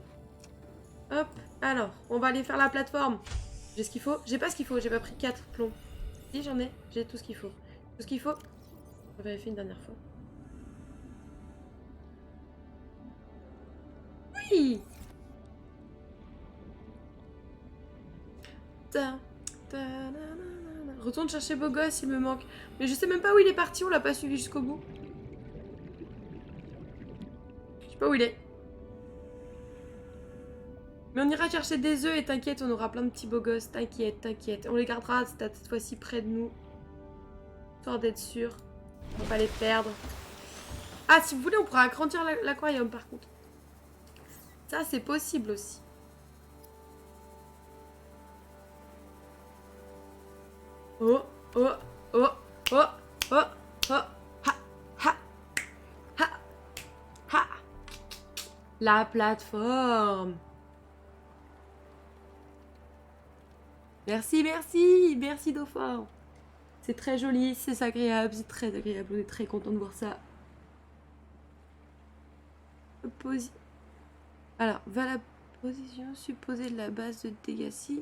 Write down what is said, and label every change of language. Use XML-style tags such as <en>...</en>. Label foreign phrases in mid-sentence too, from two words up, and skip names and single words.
<fr>Hop, alors, on va aller faire la plateforme. J'ai ce qu'il faut? J'ai pas ce qu'il faut, j'ai pas pris 4 plombs. Si, j'en ai, j'ai tout ce qu'il faut. Tout ce qu'il faut. On va vérifier une dernière fois. Oui! Ta, ta, na, na, na, na. Retourne chercher beau gosse, il me manque. Mais je sais même pas où il est parti, on l'a pas suivi jusqu'au bout. Je sais pas où il est. Mais on ira chercher des œufs et t'inquiète, on aura plein de petits beaux gosses. T'inquiète, t'inquiète. On les gardera cette fois-ci près de nous. Histoire d'être sûr. On va pas les perdre. Ah, si vous voulez, on pourra agrandir l'aquarium par contre. Ça, c'est possible aussi. Oh, oh, oh, oh, oh, oh, ha, ha, ha, ha. La plateforme. Merci, merci, merci Dauphin. C'est très joli, c'est agréable, c'est très agréable. On est très content de voir ça. Alors, va la position supposée de la base de Degassi.</fr>